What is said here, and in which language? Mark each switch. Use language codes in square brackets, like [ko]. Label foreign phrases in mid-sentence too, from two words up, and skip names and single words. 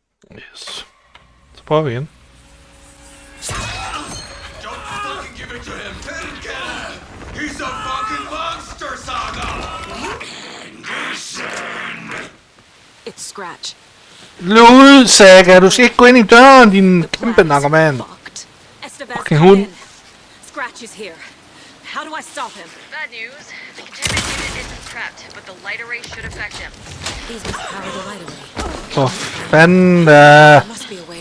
[da] Yes. Så prøver vi igen. [en] Don't fucking give it to him. Let him get it. He's a fucking monster, Saga. It's Scratch. [da] Løb ud, Saga. Du skal ikke gå ind i døren, din kæmpe narkoman. Fucking hund. [en] Scratch is here. How do I stop him? Bad news. The containment unit isn't prepped, but the light array should affect him. These must power the light array. [da] For fanden da. [en] There must be a way.